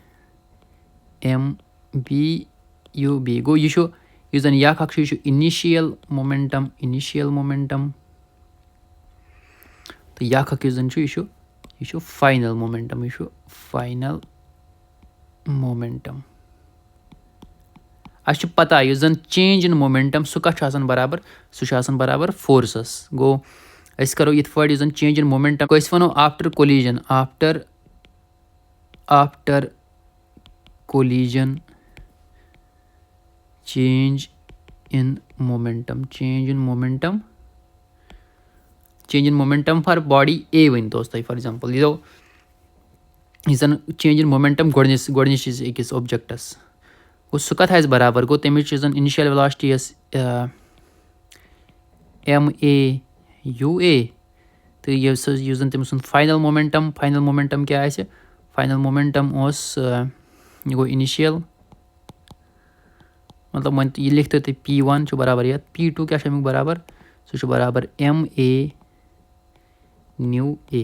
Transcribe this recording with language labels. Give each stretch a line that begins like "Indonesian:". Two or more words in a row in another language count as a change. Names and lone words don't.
Kashmiri: گوٚو یہِ چھُ یُس زن یہِ اکھ چھُ یہِ چھُ
English: initial momentum
Kashmiri: تہٕ یہِ اکھ یُس زن چھُ یہِ چھُ
English: final momentum.
Kashmiri: اَسہِ چھُ پتہ یُس زن
English: change in momentum
Kashmiri: سُہ کَتھ چھُ آسان برابر سُہ چھُ آسان برابر فورسس. گوٚو أسۍ کرو یِتھ پٲٹھۍ یُس زن
English: change in momentum
Kashmiri: أسۍ وَنو
English: after collision change in momentum for body A
Kashmiri: ؤنۍتوس تُہۍ
English: for example
Kashmiri: یہِ یُس زن
English: change in momentum
Kashmiri: گۄڈنِچ أکِس اوبجیکٹس گوٚو سُہ کَتھ آسہِ برابر گوٚو تَمِچ یُس زن
English: initial velocity
Kashmiri: ٲس
English: M A U A
Kashmiri: تہٕ یُس زن تٔمۍ سُنٛد
English: final momentum
Kashmiri: کیٛاہ آسہِ
English: final momentum
Kashmiri: اوس یہِ گوٚو اِنِشیل مطلب وۄنۍ یہِ لیکھتو تُہۍ P1 چھُ برابر یتھ P2 کیٛاہ چھُ امیُک برابر سُہ چھُ برابر
English: M A new A.